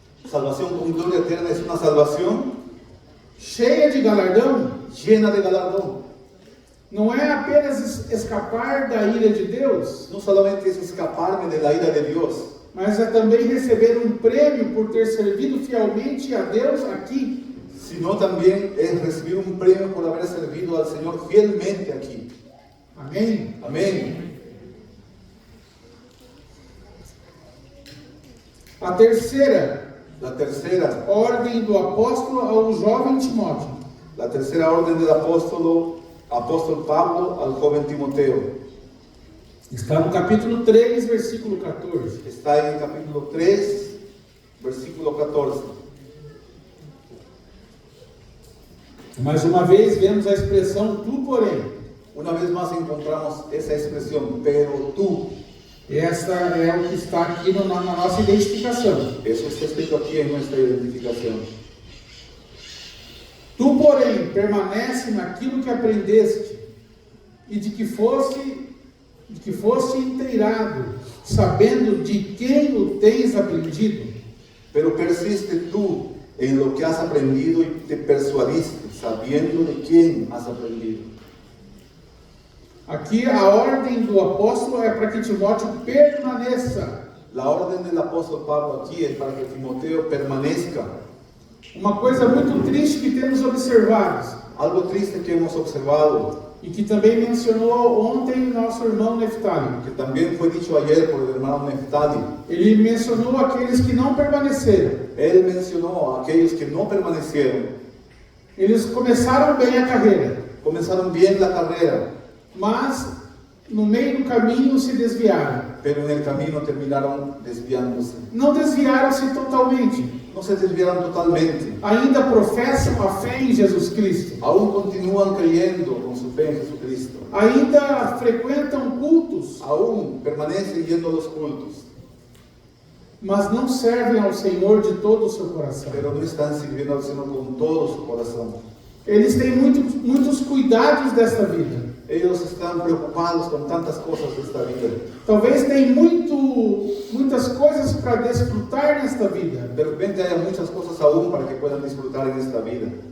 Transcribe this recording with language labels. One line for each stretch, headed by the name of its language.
Spanish: Salvación con gloria eterna es una salvación
Portuguese: cheia de galardão.
Spanish: llena de galardón.
Portuguese: Não é apenas escapar da ira de Deus,
Spanish: No solamente es escaparme de la ira de Dios,
Portuguese: mas é também receber um prêmio por ter servido fielmente a Deus aqui.
Spanish: sino también es recibir un premio por haber servido al Señor fielmente aquí.
Portuguese: Amém?
Spanish: Amén.
Portuguese: A terceira
Spanish: La tercera
Portuguese: ordem do apóstolo ao jovem Timóteo.
Spanish: La tercera orden del apóstol Pablo al joven Timoteo
Portuguese: Está no capítulo 3, versículo 14.
Spanish: está en el capítulo 3, versículo 14.
Portuguese: Mais uma vez vemos a expressão tu, porém.
Spanish: Una vez más encontramos esa expresión, pero tú.
Portuguese: Esta é o que está aqui na nossa identificação.
Spanish: Eso está escrito aquí en nuestra identificación.
Portuguese: Tu, porém, permanece naquilo que aprendeste e de que foste inteirado, sabendo de quem o tens aprendido.
Spanish: Pero persiste tú en lo que has aprendido y te persuadiste, sabiendo de quién has aprendido.
Portuguese: Aqui a ordem do apóstolo é para que Timóteo permaneça.
Spanish: La orden del apóstol Pablo aquí es para que Timoteo permanezca.
Portuguese: Uma coisa muito triste que temos observado,
Spanish: Algo triste que hemos observado,
Portuguese: e que também mencionou ontem nosso irmão Neftali.
Spanish: que también fue dicho ayer por el hermano Neftali.
Portuguese: Ele mencionou aqueles que não permaneceram.
Spanish: Él mencionó a aquellos que no permanecieron.
Portuguese: Eles começaram bem a carreira,
Spanish: Comenzaron bien la carrera,
Portuguese: mas no meio do caminho se desviaram.
Spanish: pero en el camino terminaron desviándose.
Portuguese: Não desviaram-se totalmente.
Spanish: No se desviaron totalmente.
Portuguese: Ainda professam a fé em Jesus Cristo.
Spanish: Aún continúan creyendo con su fe en Jesucristo.
Portuguese: Ainda frequentam cultos,
Spanish: Aún permanecen yendo a los cultos,
Portuguese: mas não servem ao Senhor de todo o seu coração.
Spanish: pero no están sirviendo al Señor con todo su corazón.
Portuguese: Eles têm muitos cuidados desta vida.
Spanish: Ellos están preocupados con tantas cosas de esta vida.
Portuguese: Talvez tenham muitas coisas para desfrutar nesta vida.
Spanish: De repente hay muchas cosas aún para que puedan disfrutar en esta vida.